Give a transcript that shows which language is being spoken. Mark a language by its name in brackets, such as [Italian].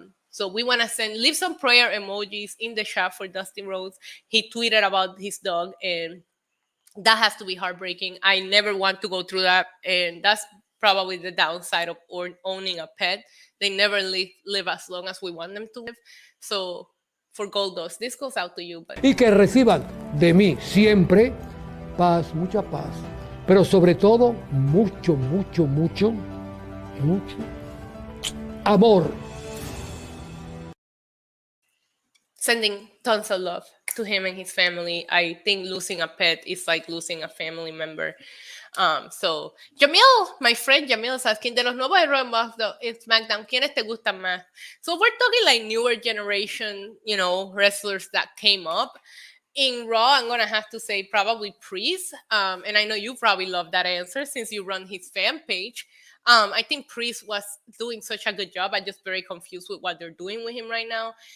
[English] So we want to leave some prayer emojis in the chat for Dustin Rhodes. He tweeted about his dog, and that has to be heartbreaking. I never want to go through that, and that's probably the downside of owning a pet. They never live as long as we want them to live. So for Goldust, this goes out to you. But [Spanish] Y que reciban de mí siempre paz, mucha paz, pero sobre todo mucho, mucho, mucho, mucho amor. [English] sending tons of love to him and his family. I think losing a pet is like losing a family member. So Jamil, my friend Jamil is asking, [Spanish] de los nuevos héroes [English] in SmackDown, [Spanish] ¿quiénes te gustan más? [English] So we're talking like newer generation, wrestlers that came up. In Raw, I'm going to have to say probably Priest. And I know you probably love that answer since you run his fan page. I think Priest was doing such a good job. I'm just very confused with what they're doing with him right now.